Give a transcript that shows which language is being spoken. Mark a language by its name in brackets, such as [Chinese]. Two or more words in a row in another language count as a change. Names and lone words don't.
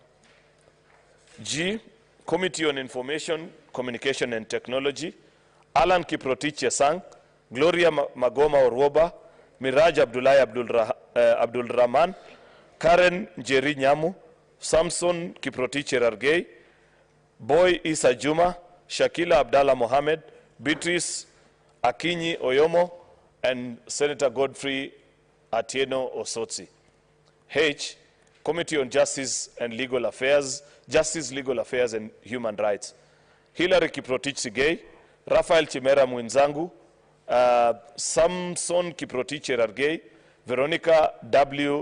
[English] G, Committee on Information, Communication and Technology, Alan Kiprotich Yesang, Gloria Magoma Orwoba, Miraj Abdul Rahman, Karen Njeri Nyamu, Samson Kiprotich Rargei, Boy Isa Juma, Shakila Abdallah Mohamed, Beatrice Akinyi Oyomo, and Senator Godfrey Atieno Osotsi. H, Committee on Justice, Legal Affairs and Human Rights, Hilary Kiprotich Sigei, Rafael Chimera Mwinzangu, Samson Kiprotich Rargei, Veronica W.